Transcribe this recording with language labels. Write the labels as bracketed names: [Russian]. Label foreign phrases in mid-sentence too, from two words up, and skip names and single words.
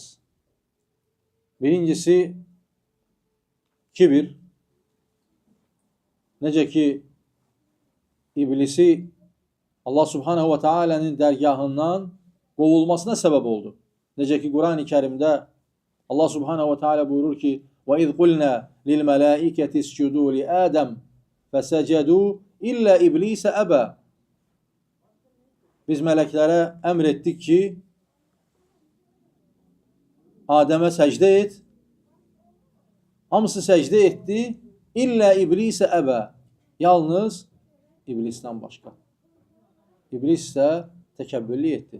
[Azerbaijani] Birincisi, kibir. Necə ki, iblisi Allah [Arabic] سبحانه وتعالى [Azerbaijani] dərgahından qovulmasına səbəb oldu. Necə ki, Quran-ı Kərimdə Allah [Arabic] سبحانه وتعالى [Azerbaijani] buyurur ki, [Arabic] وَإِذْ قُلْنَا لِلْمَلَائِكَةِ اسْجُدُوا لِآدَمَ فَسَجَدُوا إِلَّا إِبْلِيسَ أَبَى. [Azerbaijani] Biz mələklərə əmr etdik ki, Adəmə səcdə et. Hamısı səcdə etdi. [Arabic] إلا إبليس أبى. [Azerbaijani] Yalnız iblisdən başqa. İblis isə təkəbbürlük etdi.